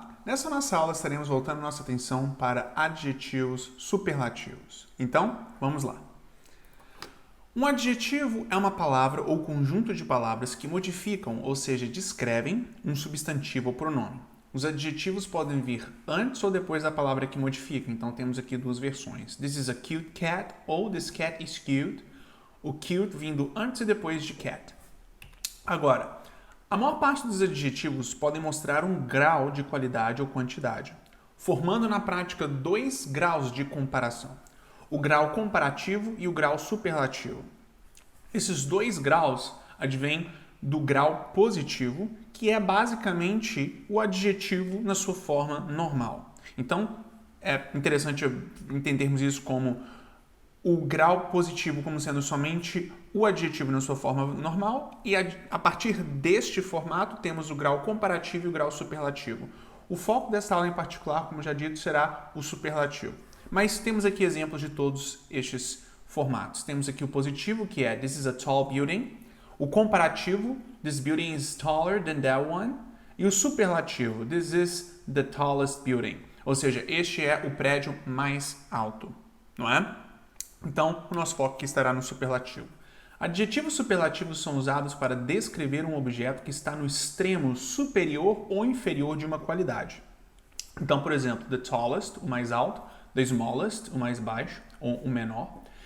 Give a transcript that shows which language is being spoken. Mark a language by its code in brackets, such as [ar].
[pt] Nessa nossa aula estaremos voltando nossa atenção para adjetivos superlativos. Então, vamos lá. Um adjetivo é uma palavra ou conjunto de palavras que modificam, ou seja, descrevem, um substantivo ou pronome. Os adjetivos podem vir antes ou depois da palavra que modifica, então temos aqui duas versões. [en] This is a cute cat ou this cat is cute. [pt] O cute vindo antes e depois de cat. Agora, a maior parte dos adjetivos podem mostrar um grau de qualidade ou quantidade, formando na prática dois graus de comparação: o grau comparativo e o grau superlativo. Esses dois graus advêm do grau positivo, que é basicamente o adjetivo na sua forma normal. Então, é interessante entendermos isso como o grau positivo como sendo somente o adjetivo na sua forma normal, e a partir deste formato temos o grau comparativo e o grau superlativo. O foco desta aula em particular, como já dito, será o superlativo. Mas temos aqui exemplos de todos estes formatos. Temos aqui o positivo, que é [en] this is a tall building. [pt] O comparativo, [en] this building is taller than that one. [pt] E o superlativo, [en] this is the tallest building. [pt] Ou seja, este é o prédio mais alto, não é? Então, o nosso foco aqui estará no superlativo. Adjetivos superlativos são usados para descrever um objeto que está no extremo superior ou inferior de uma qualidade. Então, por exemplo, the tallest, o mais alto, the smallest, o mais baixo, ou o menor.